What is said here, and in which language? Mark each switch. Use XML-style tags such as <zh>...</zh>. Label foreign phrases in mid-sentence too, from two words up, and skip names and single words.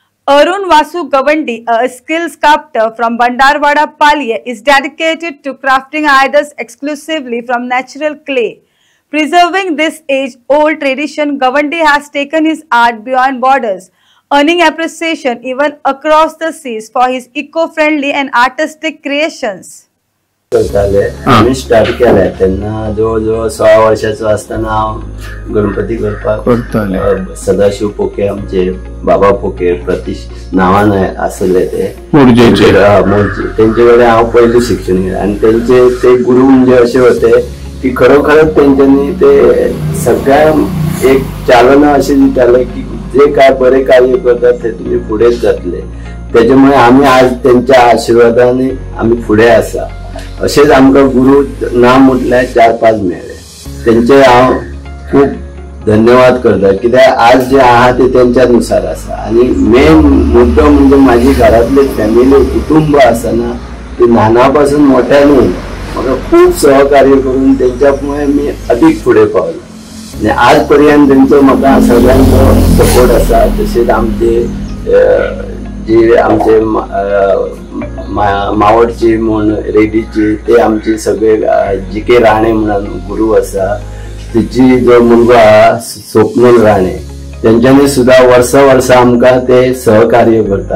<en>Arun Vasu Gavandi, a skilled sculptor from Bandarwada Palye, is dedicated to crafting idols exclusively from natural clay. Preserving this age-old tradition, Gavandi has taken his art beyond borders, earning appreciation even across the seas for his eco-friendly and artistic creations.</en> <mr>आम्ही स्टार्ट केलाय त्यांना जवळजवळ 6 वर्षाचा असताना गणपती करपाक सदाशिव पोके आमचे बाबा पोके प्रतिश नावाने असले ते मोर्जे त्यांच्याकडे</mr> <kok>हांव पयलीं शिक्षण केलें</kok> <mr>आणि त्यांचे ते गुरु म्हणजे असे होते की खरोखरच त्यांच्यानी ते सगळ्या एक चालना अशी दिताले की जे काय बरे कार्य करतात ते तुम्ही पुढेच जातले. त्याच्यामुळे आम्ही आज त्यांच्या आशीर्वादाने आम्ही पुढे आसा.</mr> <kok>असेच आमकां गुरु नाम म्हटल्यार 4-5 मेळ्ळे. त्यांचे हांव खूप धन्यवाद करता कित्याक आज जे आहा ते त्यांच्यानुसार आसा. आणि मेन मुद्दो म्हणजे माझी घरातले फॅमिली कुटुंब आसा ना ते ल्हानापासून मोठ्याने म्हाका खूप सहकार्य करून त्यांच्यामुळे मी अधिक पुढे पावलो आणि आजपर्यंत त्यांचो म्हाका सगळ्यांचो सपोर्ट आसा. तशेंच आमचे जे आमचे मावडची म्हण रेड्डीची ते आमचे सगळे जी.के. राणे म्हणून गुरु आसा तिची जो मुलगो आहा स्वप्नील राणे त्यांच्यानी सुद्धा वर्सा आमकां ते सहकार्य करतात.</kok>